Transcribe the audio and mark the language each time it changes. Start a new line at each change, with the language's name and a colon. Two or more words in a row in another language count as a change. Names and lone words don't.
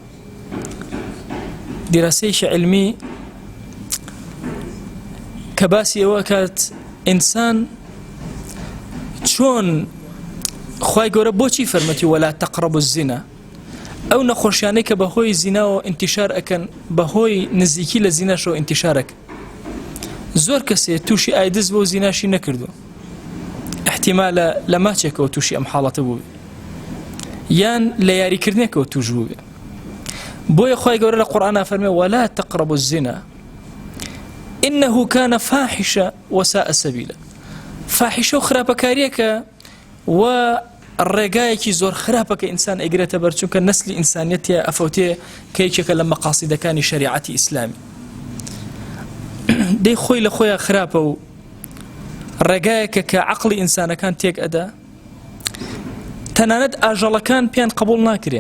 Central Kurdish: دیراسەیەکی علمی کە باسی ئەوە کات ئینسان چۆن خوای گەورە بۆچی فەرمەتی
Arabic: ولا تقربوا الزنا،
Central Kurdish: ئەو نەخۆشیانەی کە بەهۆی زیناوە ئینتیشار ئەکەن، بەهۆی نزیکی لە زیناشەوە ئینتیشار ئەکەن. زۆر کەسێ تووشی ئایدز بۆ زیناشی نەکردو، احتیمالە لە ماچێکەوە تووشی ئەم حاڵەتە بوو، یان لە یاریکردنێکەوە توش بوو. بۆیە خوای گەورە لە قورئانە فەرمێ
Arabic: ولا تقربوا الزنا إنه كان فاحشة وساء سبيلا.
Central Kurdish: فاحشة و خراپەکاریەکە و ڕێگایەکی زۆر خراپەکە ئینسان ئەگرێتە بەر، چونکە نەسلی ئینسانیەتە ئەفەوتێ کە یەکێکە لە مەقاسیدەکانی شەریعەتی ئیسلامی. دەی خۆی لە خۆیان خراپە و ڕێگایەکە کە عەقڵی ئینسانەکان تێک ئەدا، تەنانەت ئاژەڵەکان پێیان قبوڵ ناکرێ.